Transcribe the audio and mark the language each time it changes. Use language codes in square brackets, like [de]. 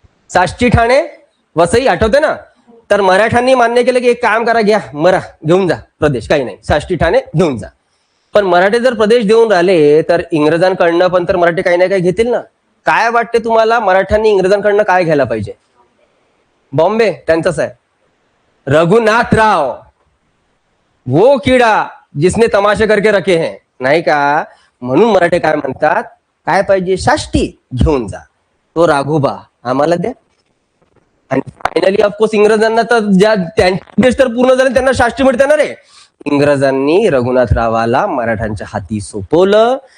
[mr] साष्टी, ठाणे, वसई, आठवते ना? तर मराठ्यांनी मान्य केलं की एक काम करा, घ्या मरा घेऊन जा प्रदेश, काही नाही, साष्टी ठाणे घेऊन जा. पण मराठे जर प्रदेश देऊन राहिले तर इंग्रजांकडनं पण तर मराठे काही ना काही घेतील ना. काय वाटते तुम्हाला मराठ्यांनी इंग्रजांकडनं काय घ्यायला पाहिजे? बॉम्बे त्यांचाच आहे. [hi] रघुनाथराव, वो किडा जिसने तमाशे करके रखे हैं, नाही का? [mr] म्हणून मराठे काय म्हणतात, काय पाहिजे? साष्टी घेऊन जा, तो राघोबा आम्हाला द्या. आणि फायनली ऑफकोर्स इंग्रजांना तर ज्या त्यांचे देश तर पूर्ण झाले त्यांना साष्टी मिळते ना रे. इंग्रजांनी रघुनाथरावाला मराठ्यांच्या हाती सोपवलं.